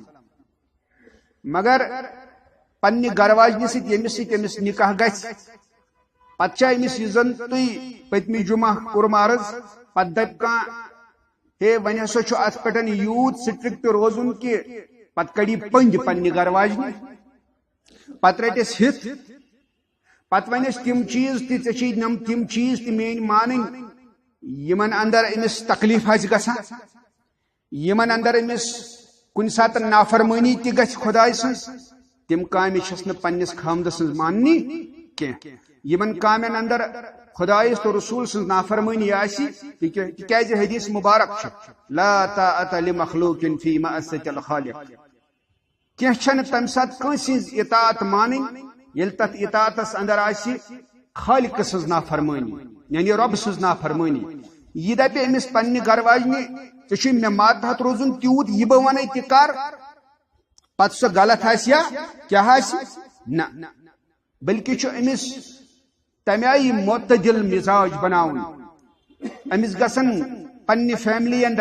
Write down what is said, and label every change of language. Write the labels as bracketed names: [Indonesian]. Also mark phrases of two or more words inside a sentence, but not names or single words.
[Kashmiri] مگر پنہ گھر واجنہ ست یمس ست امس نکاح گژھِ پتہ امس یہ زن تھی پتمہ جمعہ کورم عرض پتہ دپ کان ہے ون ہسا ات پہ یوت سٹرکٹ روزن کہ پتہ کڑی پنج پنہ گھر واجنہ پتہ رٹس ہت پتہ ونس تم چیز تم چیز تہ مین مانن یمن اندر امس تکلیف گژھان یمن اندر امس کن سات نافرمانی تہ گژھِ خدائے سٕنٛز تم کامہ چھس نہ پنس خامد سٕنٛز ماننی کینٛہہ یمن کامن اندر خدائس تو رسول سٕنٛز نافرمانی آسی تکیازِ حدیث مبارک چھ [Arabic] لا طاعة لمخلوق فی معصیة الخالق [Kashmiri] کینٛہہ چھنہ تمہ سات کٲنٛسہِ ہٕنٛز اطاعت مانٕنۍ ییٚلہِ تتھ اطاعتس اندر آسہِ خالق سٕنٛز نافرمانی یعنی رب سٕنٛز نافرمانی یہ دپہ امس پنہ گھر واجنہ ژےٚ چھُے مےٚ ماتحت روزُن تیوٗت یہ بہٕ ونے تہِ کر پتہٕ سۄ غلط آسہِ یا کیاہ آسہِ نہ بلکہ چھُ امس تمہ آیہِ معتدل مزاج بناون امس گژھن پنہ فیملی اندر